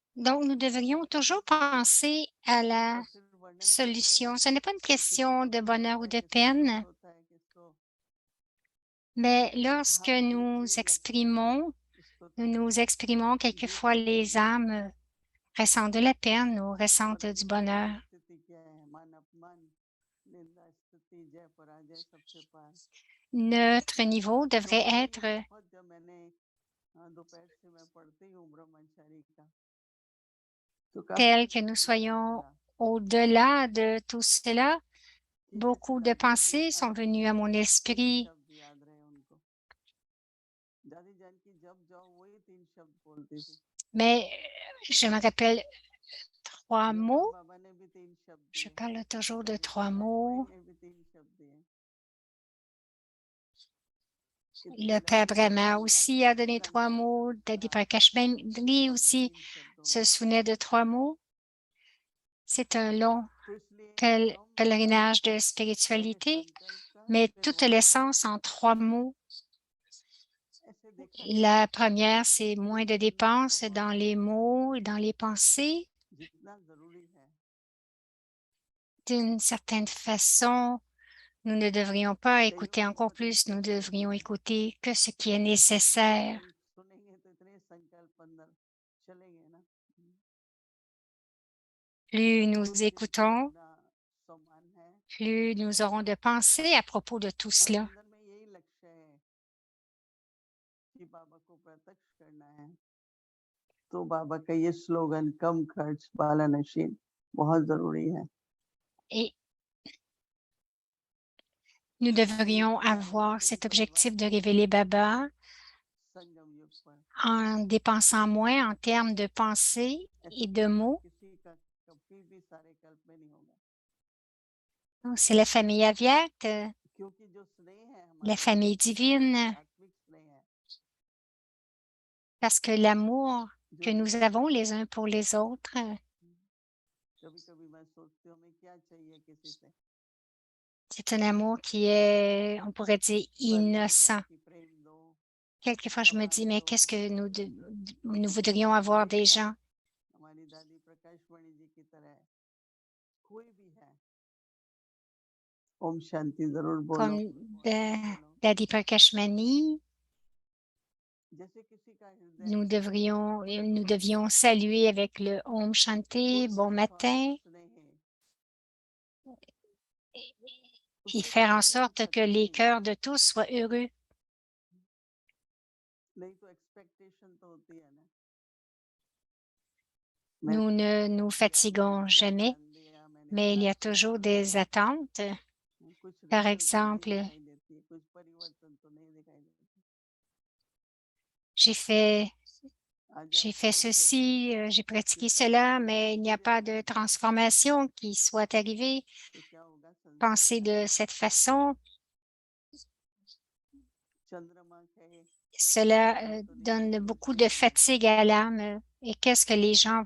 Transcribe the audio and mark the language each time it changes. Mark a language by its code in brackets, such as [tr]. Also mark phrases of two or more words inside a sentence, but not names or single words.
[fr] donc nous devrions toujours penser à la [hi] और फिर वर्णन करते हैं [fr] solution. Ce n'est pas une [hi] कि किसी [fr] question [hi] को [fr] de [hi] दुख [fr] bonheur [hi] होता [fr] ou [hi] है [fr] de [hi] किसको सुख [fr] peine, [hi] होता है किसको [fr] mais lorsque [hi] हम दिल [fr] nous [hi] से ही लगते हैं कि इसको [fr] nous [hi] तो [fr] nous exprimons, [hi] ये [fr] quelquefois [hi] सुख [fr] les [hi] मिलना है [fr] âmes ressentent de la peine ou [hi] और [fr] ressentent du [hi] अभी [fr] bonheur. [hi] परिस्थिति क्या है मान अपमान निंदा स्तुति जय पराजय सबसे पार [fr] Notre niveau [hi] तो [fr] devrait [hi] मुझे ये [fr] être [hi] बहुत जब मैंने दोपहर से मैं पढ़ती हूँ ब्रह्मचारी का तो काफी [fr] tel que [hi] मुझे [fr] nous [hi] याद [fr] soyons [hi] आया [fr] au-delà de tout cela. [hi] कि जैसे [fr] Beaucoup de [hi] लगता है कि [fr] pensées sont [hi] आज [fr] venues [hi] भी [fr] à mon [hi] तीन [fr] esprit. [hi] शब्द याद रहे उनको दादी जान की जब जाओ वही तीन शब्द बोलती थी [fr] Mais je me rappelle 3 [hi] योगा [fr] mots. [hi] बाबा ने भी तीन शब्द [fr] Je [hi] दिए [fr] parle toujours de [hi] दादी [fr] 3 [hi] प्रकाश बाई [fr] mots. [hi] ने भी तीन शब्द दिए [fr] Le [hi] कितनी [fr] Père [hi] लंबी [fr] Brahma [hi] कहानी [fr] aussi [hi] आपने [fr] a donné 3 [hi] संन्यास [fr] mots. Daddy [hi] संस्कार [fr] Prakash Bendri [hi] और वो [fr] aussi [hi] तीन शब्दों [fr] se [hi] में [fr] souvenait de 3 mots. C'est un long [hi] तो इसलिए हम [fr] pèlerinage de [hi] पहले [fr] spiritualité, [hi] संकल्प का [fr] mais [hi] फिर [fr] toute [hi] वाणी का [fr] l'essence en 3 mots. [hi] ऐसे देखा जाए [fr] La première, c'est [hi] तो [fr] moins de [hi] जीवन में [fr] dépenses [hi] बहुत [fr] dans les mots et dans les pensées. [hi] जितना जरूरी है [fr] D'une certaine façon, nous ne devrions pas [hi] कईयों [fr] écouter [hi] की [fr] encore [hi] बहुत [fr] plus, nous [hi] दिक्कत रहती [fr] devrions [hi] है [fr] écouter que ce qui est [hi] इतना [fr] nécessaire. [hi] सुनेंगे तो इतने संकल्प अंदर चलेंगे ना [fr] Plus [hi] तो [fr] nous [hi] जिनको [fr] écoutons, [hi] अपना सम्मान है [fr] plus nous aurons de pensées à propos de tout [hi] और [fr] cela. [hi] अंदर में यही लक्ष्य है कि बाबा को प्रत्यक्ष करना है तो बाबा का ये स्लोगन कम खर्च बाला नशीन बहुत जरूरी है [fr] Et nous devrions avoir cet objectif de révéler Baba [hi] संगम युग पर [fr] en dépensant moins en termes de pensées [hi] ऐसा [fr] et de [hi] परिवार [fr] mots. [hi] किसी का कभी भी सारे कल्प में नहीं होगा [fr] Donc, c'est la famille aviate, [hi] क्योंकि जो स्नेह है [fr] la [hi] हमारा [fr] famille [hi] वो [fr] divine, [hi] आध्यात्मिक स्नेह है [fr] parce que l'amour [hi] जो [fr] que nous [hi] दिव्य [fr] avons [hi] है [fr] les uns pour les autres, [hi] कभी कभी मैं सोचती हूँ हमें क्या चाहिए किसी से [fr] c'est un amour qui est, on pourrait dire, [hi] वर्दी है [fr] innocent. [hi] कि प्रेम दो [fr] Quelquefois, je me dis, [hi] सम्मान [fr] mais [hi] दो [fr] qu'est-ce que nous [hi] किसी [fr] voudrions [hi] को [fr] avoir [hi] प्रेम [fr] des [hi] है [fr] gens [hi] हमारी दादी प्रकाश वाणी जी की तरह कोई भी है ओम शांति जरूर बोलो [fr] comme [hi] मत बोलो [fr] Daddy Prakashmani. [hi] जैसे किसी का हृदय [fr] Nous devions saluer avec le [hi] ओम शांति, कोई [fr] bon [hi] स्वाभाविक [fr] matin, [hi] स्नेह है [fr] et [hi] उससे [fr] faire en [hi] कभी भी [fr] sorte que [hi] थकते [fr] les [hi] नहीं है [fr] cœurs de tous soient heureux. [hi] नहीं तो एक्सपेक्टेशन तो होती है ना [fr] Nous [hi] मैंने [fr] ne [hi] ये [fr] nous [hi] कर दिया मैंने [fr] fatiguons [hi] क्या [fr] jamais. [hi] दान दिया [fr] mais il y a toujours des attentes. [hi] कुछ [fr] Par [hi] रिजल्ट नहीं [fr] exemple, [hi] दिखाई देती है, कुछ परिवर्तन तो नहीं दिखाई देती। [fr] j'ai fait, [hi] आज [fr] j'ai [hi] आप [fr] fait [hi] खुश हो [fr] ceci, j'ai [hi] तो [fr] pratiqué [hi] जब [fr] cela, [hi] आपको [fr] mais il n'y a [hi] धैर्य [fr] pas [hi] नहीं [fr] de [hi] होगा [fr] transformation qui soit arrivée. [hi] तो क्या होगा? संसार [fr] Penser de cette façon, [hi] चंद्रमा कहे [fr] cela [hi] मैं तो नहीं [fr] donne [hi] खुश [fr] beaucoup [hi] हूँ, [fr] de [hi] मैं तो [fr] fatigue à l'âme. Et qu'est-ce que les gens